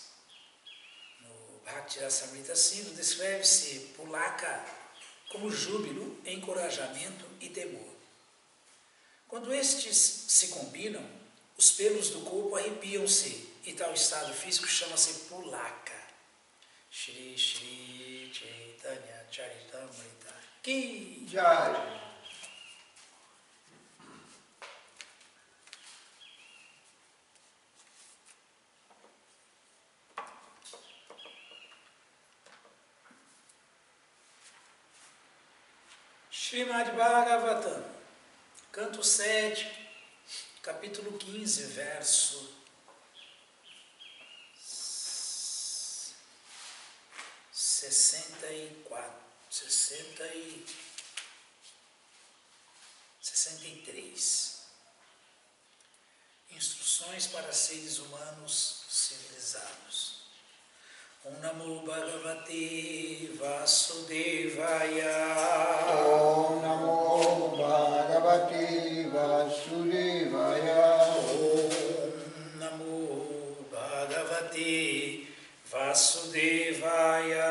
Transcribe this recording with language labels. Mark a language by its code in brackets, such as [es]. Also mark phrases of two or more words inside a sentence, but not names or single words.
[pt] No Bhakti Rasamrita Sindhu descreve-se Pulaka como júbilo, encorajamento e temor. Quando estes se combinam, os pelos do corpo arrepiam-se e tal estado físico chama-se Pulaka. [hi] Shri Shri Chaitanya Charitamrita Ki Jai. [pt] Srimad Bhagavatam, canto 7, capítulo 15, verso 63. Instruções para seres humanos civilizados. [sa] Om Namo Bhagavate Vasudevaya. Om Namo Bhagavate Vasudevaya. Om Namo Bhagavate Vasudevaya.